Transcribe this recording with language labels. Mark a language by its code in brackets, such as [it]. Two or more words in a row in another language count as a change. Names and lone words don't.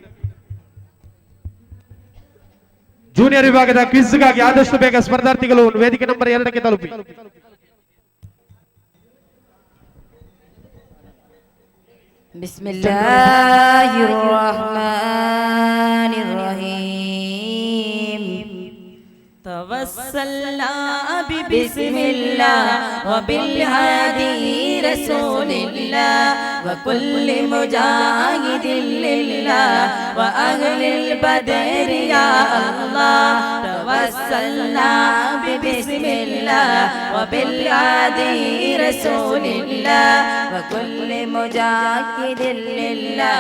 [kn] ಜೂನಿಯರ್ ವಿಭಾಗದ ಕ್ವಿಜ್ಗಾಗಿ ಆದಷ್ಟು ಬೇಗ ಸ್ಪರ್ಧಾರ್ಥಿಗಳು ವೇದಿಕೆ ನಂಬರ್ 2ಕ್ಕೆ ತಲುಪಿ. [ar] بسم الله الرحمن الرحيم توسلنا ببسم الله وبالهادي رسول الله وكل مجاهد لله وأهل البدر يا الله توسلنا ببسم الله وبالهادي رسول الله وكل مجاهد لله